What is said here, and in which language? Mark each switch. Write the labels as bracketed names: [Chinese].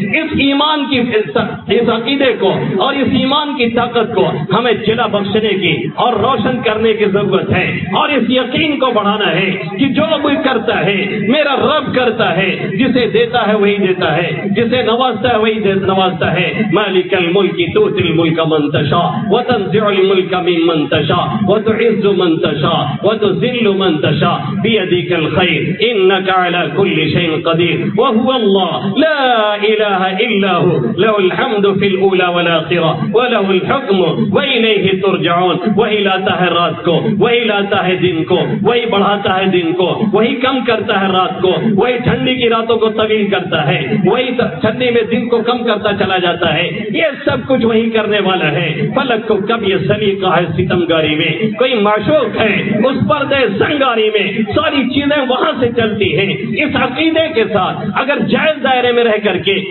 [Urdu] اس ایمان کی اس عقیدے کو اور اس ایمان کی طاقت کو ہمیں جلا بخشنے کی اور روشن کرنے کی ضرورت ہے, اور اس یقین کو بڑھانا ہے کہ جو کوئی کرتا ہے میرا رب کرتا ہے, جسے دیتا ہے وہی دیتا ہے, جسے نوازتا ہے وہی نوازتا ہے. [Arabic] مالک الملک تؤتی الملک من تشاء وتنزع الملک ممن تشاء وتعز من تشاء وتذل من تشاء بيدك الخير انك على كل شيء قدير وهو الله لا اله الا هو له الحمد في الاولى والاخره وله الحكم واليه ترجعون. [Urdu] وہی لاتا ہے رات کو, وہی لاتا ہے دن کو, وہی بڑھاتا ہے دن کو, وہی کم کرتا ہے رات کو, وہی ٹھنڈی کی راتوں کو طویل کرتا ہے, وہی ٹھنڈی میں دن کو کم کرتا چلا جاتا ہے. یہ سب کچھ وہی کرنے والا ہے. فلک کو کب یہ سلیقہ ہے ستمگاری میں, کوئی معشوق ہے اس پردے سنگاری میں, ساری چیزیں وہاں سے چلتی ہیں. اس عقیدے کے ساتھ اگر جائز دائرے میں رہ کر کے